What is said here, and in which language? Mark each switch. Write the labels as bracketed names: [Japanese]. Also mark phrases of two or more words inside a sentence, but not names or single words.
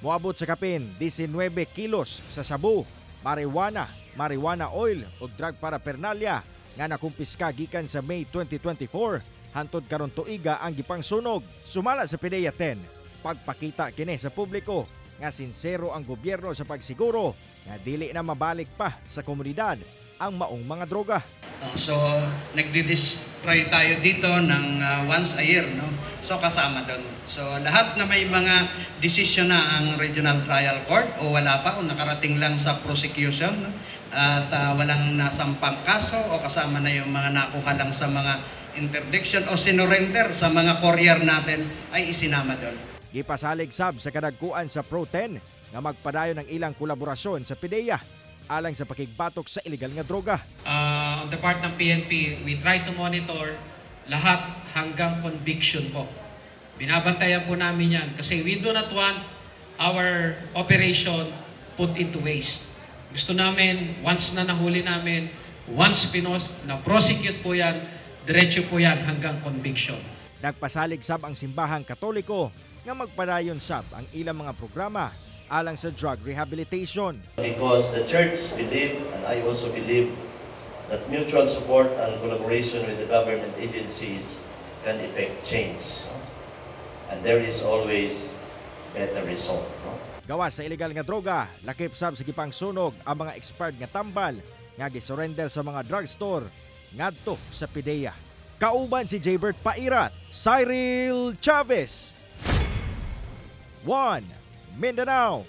[Cebuano] Moabot sa kapin 19 kilos sa sabu, [English] marijuana oil [Cebuano] ug [English] drug paraphernalia [Cebuano] nga nakumpiska gikan sa May 2024 hantod karon tuiga ang gipangsunog. Sumala sa PDEA 10, pagpakita kini sa publiko nga sinsero ang gobyerno sa pagsiguro nga dili na mabalik pa sa komunidad ang maong mga droga. [Filipino] So nagdi-destroy tayo dito ng once a year, no? So kasama doon. So lahat na may mga desisyon na ang Regional Trial Court o wala pa o nakarating lang sa prosecution, no? At walang nasampang kaso o kasama na yung mga nakuha lang sa mga interdiction o sinurrender sa mga courier natin ay isinama doon. [Cebuano] Gipasalig sab sa kadagkuan sa Pro-10 nga magpadayon ng ilang kolaborasyon sa PDEA alang sa pakigbatok sa illegal nga droga. [English] On the part ng PNP, we try to monitor [Filipino] lahat hanggang [English] conviction po. [Filipino] Binabantayan po namin yan kasi [English] we do not want our operation put into waste. [Filipino] Gusto namin, once na nahuli namin, once na-prosecute po yan, diretso po yan hanggang conviction. [Cebuano] Nagpasalig sab ang simbahang Katoliko nga magpadayon sab ang ilang mga programa alang sa drug rehabilitation. [English] Because the church believe, and I also believe, that mutual support and collaboration with the government agencies can effect change. And there is always better result. [Cebuano] Gawas sa illegal nga droga, lakip sab sa gipang sunog ang mga expired nga tambal nga gisurrender sa mga drugstore ngadto sa PDEA. Kauban si Jaybert Pairat, Cyril Chavez, 1 Mindanao.